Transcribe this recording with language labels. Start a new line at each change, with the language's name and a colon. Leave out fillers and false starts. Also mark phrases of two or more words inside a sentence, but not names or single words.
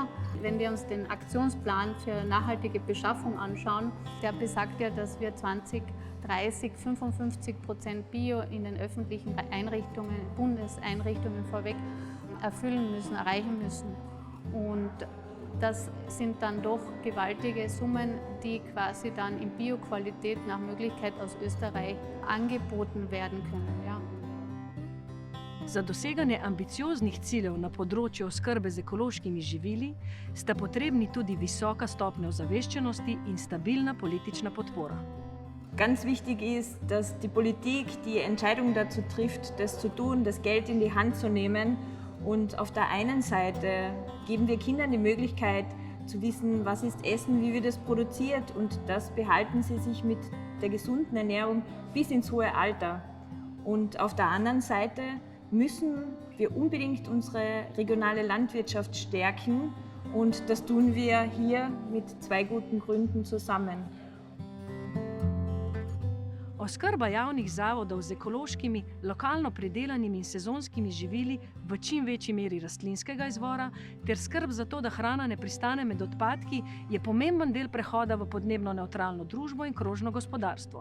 German: Wenn wir uns den Aktionsplan für nachhaltige Beschaffung anschauen, der besagt ja, dass wir 2030 55% Bio in den öffentlichen Einrichtungen, Bundeseinrichtungen vorweg erfüllen müssen, erreichen müssen. Und das sind dann doch gewaltige Summen, die quasi dann in Bioqualität nach Möglichkeit aus Österreich angeboten werden können. Ja.
Slovenian: Za doseganje ambicioznih ciljev na področju oskrbe z ekološkimi živili sta potrebni tudi visoka stopnja ozaveščenosti in stabilna politična podpora.
German: Ganz wichtig ist, dass die Politik die Entscheidung dazu trifft, das zu tun, das Geld in die Hand zu nehmen. Und auf der einen Seite geben wir Kindern die Möglichkeit zu wissen, was ist Essen, wie wird es produziert, und das behalten sie sich mit der gesunden Ernährung bis ins hohe Alter. Und auf der anderen Seite müssen wir unbedingt unsere regionale Landwirtschaft stärken, und das tun wir hier mit 2 guten Gründen zusammen.
Slovenian: Oskrba javnih zavodov z ekološkimi, lokalno pridelanimi in sezonskimi živili v čim večji meri rastlinskega izvora ter skrb za to, da hrana ne pristane med odpadki, je pomemben del prehoda v podnebno nevtralno družbo in krožno gospodarstvo.